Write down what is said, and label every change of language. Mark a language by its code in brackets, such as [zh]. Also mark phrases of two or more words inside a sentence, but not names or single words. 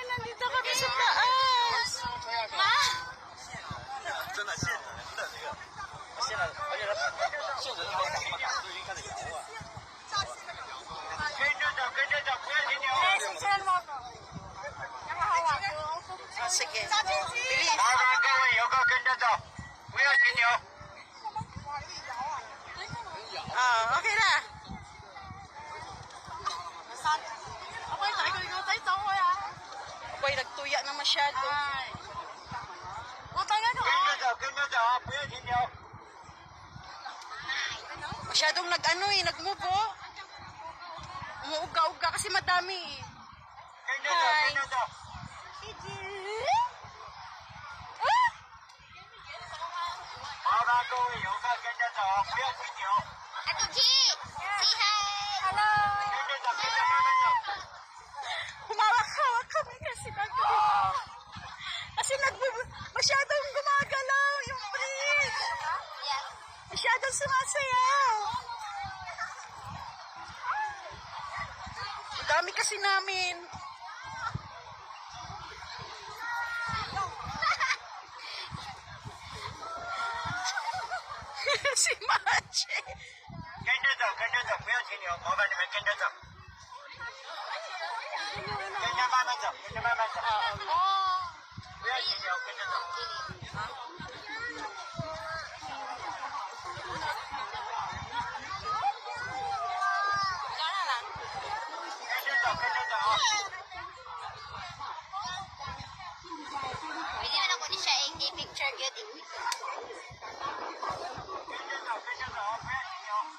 [tl] Nandito kami sa taas! Ma? [zh] 真的现成的这个，现在而且它现成的还敢不敢？都已经开始摇了。跟着走，跟着走，不要停留。 [tl] Sige. [zh] 麻烦各位游客跟着走，不要停留。 [tl] Okay na. Ako'y nagtuya na masyado. [zh] 跟着走，跟着走啊，不要停留。 [tl] Masyadong nag-ano eh, nag-move oh. Umuuga-uga kasi madami eh. [zh] 跟着走，跟着走。麻烦各位游客跟着走，不要停留。 [en] Ate G, say hi. Hello. [zh] 跟着走，跟着慢慢走。 [tl] Humawak-hawak kami kasi kasi masyadong gumagalaw yung bridge. [en] Yes. [tl] Masyadong sumasayaw. Ang dami kasi namin. Si Machi. [zh] 跟着走，跟着走，不要停留，麻烦你们跟着走。跟着慢慢走，跟着慢慢走。不要停留，跟着走。 跟着走，跟着走啊！ [tl] Pwede man ako ni siya i-picture yun. [zh] 跟着走，跟着走啊！不要停留。